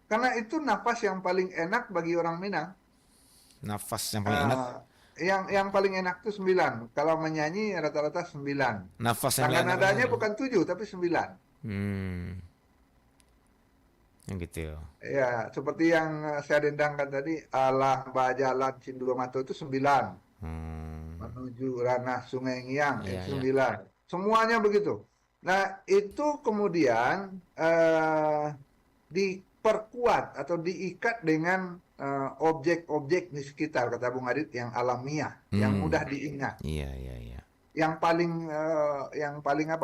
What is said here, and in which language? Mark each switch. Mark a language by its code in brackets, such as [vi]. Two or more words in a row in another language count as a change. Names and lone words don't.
[id] Karena itu nafas yang paling enak bagi orang Minang. Nafas yang paling enak. Yang paling enak itu 9. Kalau menyanyi rata-rata 9. Nafas yang Tangga enak. nadanya bukan 7 tapi 9. Yang gitu. Ya, seperti yang saya dendangkan tadi, [min] alah bajalan [id] Cindua Mato itu 9. Menuju ranah Sungai Ngiang itu 9. Semuanya begitu. Nah, itu kemudian diperkuat atau diikat dengan objek-objek di sekitar, kata Bung Adit, yang alamiah, yang mudah diingat. Iya. Yang paling apa?